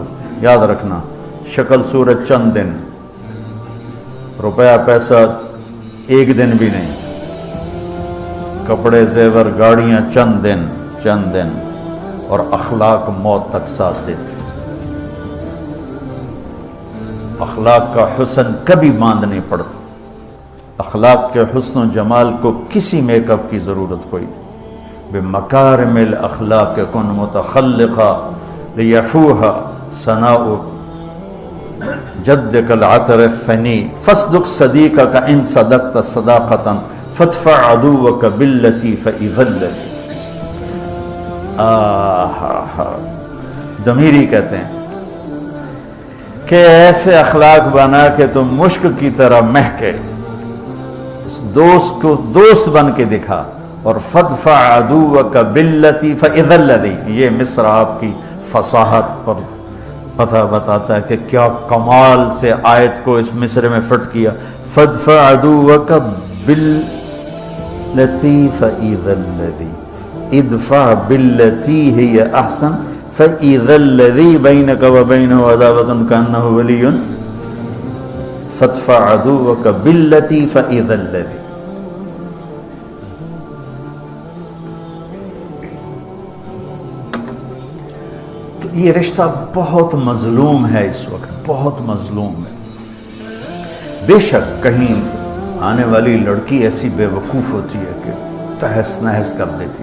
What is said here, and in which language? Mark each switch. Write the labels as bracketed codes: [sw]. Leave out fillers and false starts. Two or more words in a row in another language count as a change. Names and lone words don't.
[ur] یاد رکھنا، شکل صورت چند دن، روپیہ پیسہ ایک دن بھی نہیں، کپڑے زیور گاڑیاں چند دن، اور اخلاق موت تک ساتھ دیتے۔ اخلاق کا حسن کبھی باندھ نہیں پڑتا، اخلاق کے حسن و جمال کو کسی میک اپ کی ضرورت کوئی نہیں۔ [ar] بمکارم الاخلاق کن متخلقا لیفوہا ثناء جدک العطر الثنی فاصدق صدیقک ان صدقت صداقتا فادفع عدوک باللتی فاذا الذی۔ [ur] ضمیری کہتے ہیں کہ ایسے اخلاق بنا کہ تم مشک کی طرح مہکے، دوست کو دوست بن کے دکھا، اور [ar] فادفع عدوک باللتی فاذا الذی، [ur] یہ مصر آپ کی فصاحت پر پتہ بتاتا ہے کہ کیا کمال سے آیت کو اس مصر میں فٹ کیا۔ [ar] فادفع عدوک باللتی فاذا الذی، ادفع باللتی ہی احسن فاذا الذی بینک وبینہ عداوۃ کانہ ولی فادفع عدوک باللتی فاذا الذی. [ur] تو یہ رشتہ بہت مظلوم ہے اس وقت، بہت مظلوم ہے. بے شک کہیں آنے والی لڑکی ایسی بے وقوف ہوتی ہے کہ تہس نہس کر دیتی.